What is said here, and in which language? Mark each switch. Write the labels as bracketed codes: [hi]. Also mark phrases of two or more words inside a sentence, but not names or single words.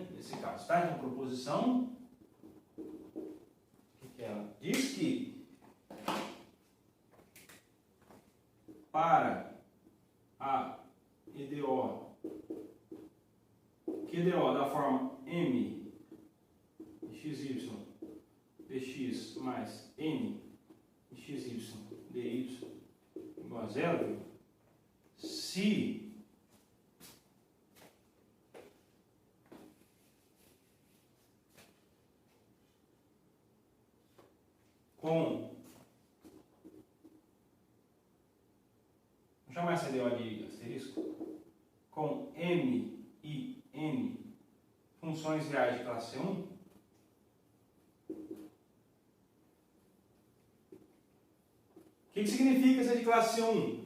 [pt] Nesse caso, tá? Então, proposição diz que para a EDO, que EDO da forma M xy dx mais N xy dy igual a zero, se com, vou chamar essa EDO de asterisco, com M e N funções reais de classe 1, o que significa ser de classe 1?